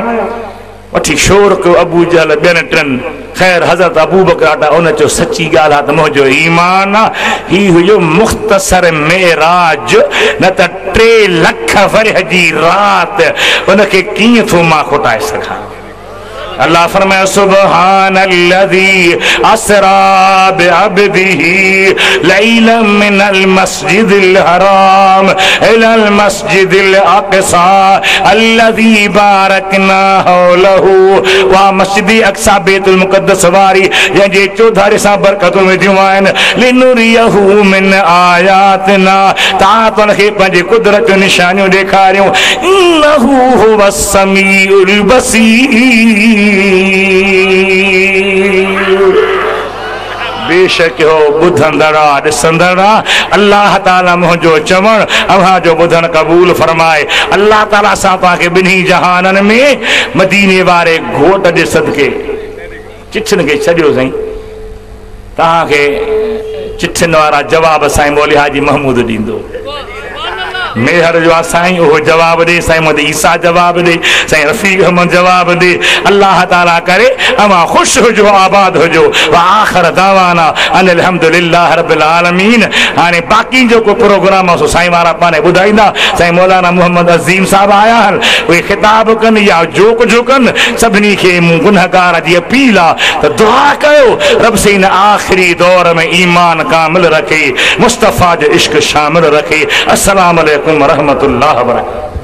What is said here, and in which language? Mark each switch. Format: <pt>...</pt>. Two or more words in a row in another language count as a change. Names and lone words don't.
<sd>वठी शोर कयो अबू जहल ॿियनि 3। ख़ैर हज़रत अबू बकर उन चयो सची ॻाल्हि आहे त मुंहिंजो ईमान आहे। ही हुयो मुख़्तसर मेराज, न त 3 लख वरह जी राति। उनखे कीअं थो मां खोटाए सघां? अल्लाह फरमाए</sd> <ar>سبحان الذي أسرى بعبده ليلا من المسجد الحرام إلى المسجد الأقصى الذي باركنا حوله.</ar> <sd>वा मस्जिद अक़सा बैतुल मुक़द्दस वारी जंहिंजे चौधारी सां बरकतूं विधियूं आहिनि।</sd> <ar>لنريه من آياتنا,</ar> <sd>तां तो उनखे पंहिंजे कुदरत जूं निशानियूं ॾेखारियूं।</sd> <ar>إنه هو السميع البصير.</ar> <sd>बेशक हो ॿुधंदड़ा ॾिसंदड़ा। अल्लाह ताला मुंहिंजो चवण अव्हां जो ॿुधण क़बूल फरमाए। अल्लाह ताला सां तव्हांखे 2 जहाननि में मदीने वारे घोट जे सदके चिठियुनि खे छॾियो साईं। तव्हांखे चिठियुनि वारा जवाब साईं मौली हाजी महमूद ॾींदो। मेहर जो आहे साईं उहो जवाब ॾे। साईं मोहम्मद ईसा जवाब ॾे, साईं रफ़ीक अहमद जवाब ॾे। अल्लाह ताला करे अवां ख़ुशि हुजो, आबाद हुजो।</sd> <ar>وآخر دعوانا أن الحمد لله رب العالمين.</ar> <sd>हाणे बाक़ी जो को प्रोग्राम आहे सो साईं वारा पाणे ॿुधाईंदा। साईं मौलाना मोहम्मद अज़ीम साहब आया आहिनि, उहे ख़िताब कनि या जोक जो कनि। सभिनी खे मूं गुनहगार जी अपील आहे त दुआ कयो रब से इन आख़िरी दौर में ईमान कामिल रखे, मुस्तफ़ा जो इश्क शामिल रखे।</sd> <ar>السلام عليكم ورحمة الله وبركاته.</ar>